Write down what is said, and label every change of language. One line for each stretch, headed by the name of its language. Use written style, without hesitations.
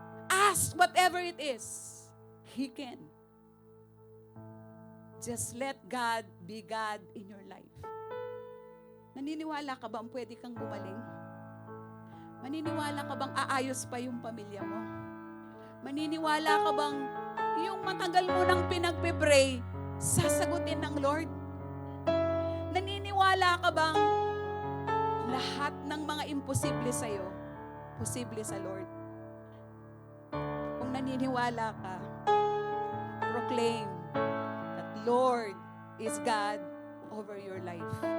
English: Ask whatever it is, He can. Just let God be God in your life.
Filipino: Naniniwala ka ba ang pwede kang gumaling? Maniniwala ka bang aayos pa yung pamilya mo? Maniniwala ka bang yung matagal mo nang pinagpe-pray, sasagutin ng Lord? Naniniwala ka bang lahat ng mga imposible sa'yo, posible sa Lord? Kung naniniwala ka,
English: proclaim that Lord is God over your life.